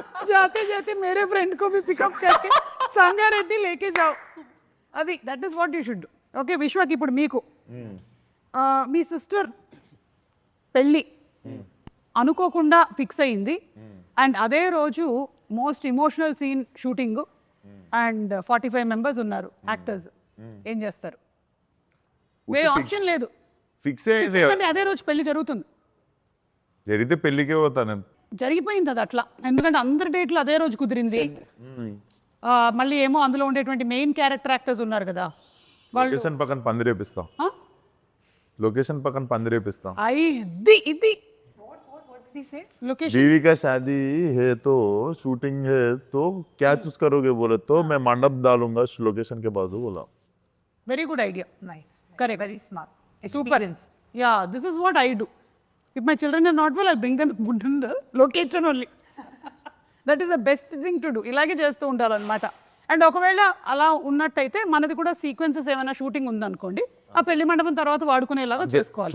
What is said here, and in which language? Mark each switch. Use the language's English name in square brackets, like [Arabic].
[Hindi] जाते जाते मेरे फ्रेंड को भी पिकअप करके संगारेड्डी लेके जाओ. [English] అది that is what you should do. [Telugu] Okay విశ్వకి ఇప్పుడు మీకు మీ సిస్టర్ పెళ్ళి అనుకోకుండా ఫిక్స్ అయింది, అండ్ అదే రోజు most emotional scene shooting, and [English] 45 members [Telugu] ఉన్నారు యాక్టర్స్, ఏం చేస్తారు? వేరే ఆప్షన్ లేదు, ఫిక్స్ అయ్యేది ఎందుకంటే అదే రోజు పెళ్లి జరుగుతుంది. జరిగితే పెళ్ళికే పోతా నేను. జరిగిపోయింది అది అట్లా, ఎందుకంటే అందరి డేట్లు అదే రోజు కుదిరింది. మళ్ళీ ఏమో అందులో ఉండేటువంటి మెయిన్ క్యారెక్టర్ యాక్టర్స్ ఉన్నారు కదా వాళ్ళు. లొకేషన్ పక్కన పందిరేపిస్తాం. లొకేషన్ పక్కన పందిరేపిస్తాం. ఇది లొకేషన్. [Hindi] बीवी का शादी है तो शूटिंग है तो क्या चूज करोगे बोले तो मैं मंडप डालूंगा लोकेशन के बाजू बोला. [English] Very good idea. Nice. Correct. Very smart. Super. Yeah, this is what I do. If my children are not well, I'll bring them put in the location only. That is the best thing to do. [Telugu] ఇలాగే చేస్తూ ఉంటారనమాట. And ఒకవేళ అలా ఉన్నట్టయితే మనది కూడా sequences ఏమైనా shooting ఉందనుకోండి, ఆ పెళ్లి మండపం తర్వాత వాడుకునేలాగా చేసుకోవాలి.